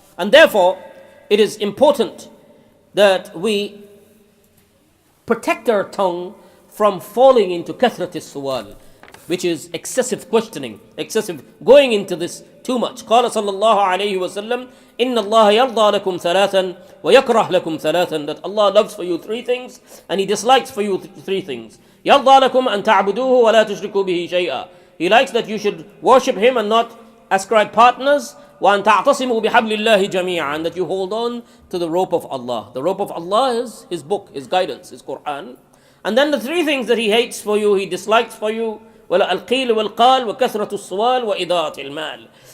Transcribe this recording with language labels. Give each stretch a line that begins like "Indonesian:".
English: And therefore, it is important that we protect our tongue from falling into kathrat as-suwal, which is excessive questioning, excessive going into this too much.
Arabic: قال صلى الله عليه وسلم إن الله يرضى لكم ثلاثا
English: ويكره لكم ثلاثا, that Allah loves for you three things and He dislikes for you three things.
Arabic: يرضى لكم أن تعبدوه ولا تشركوا به شيئا.
English: He likes that you should worship Him and not ascribe partners.
Arabic: وأن تعتصموا بحبل الله جميعا,
English: and that you hold on to the rope of Allah. The rope of Allah is His book, His guidance, His Quran. And then the three things that He hates for you, He dislikes for you:
Arabic: القيل والقال وكثرة السؤال وإضاعة المال.